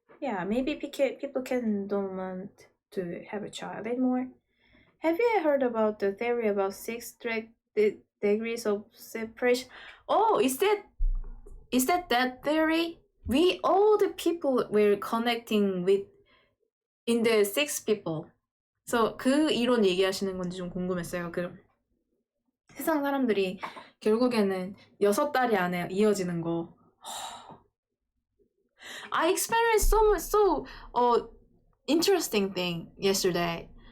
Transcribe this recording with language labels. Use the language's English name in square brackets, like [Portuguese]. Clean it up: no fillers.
[English] Yeah, maybe people don't want to have a child anymore. Have you heard about the theory about 6 degrees of separation? Oh, is that theory? We all the people we're connecting with in the 6 people. [Korean] So 그 이론 얘기하시는 건지 좀 궁금했어요. 세상 사람들이 결국에는 6다리 안에 이어지는 거. [English] I experienced so interesting thing yesterday.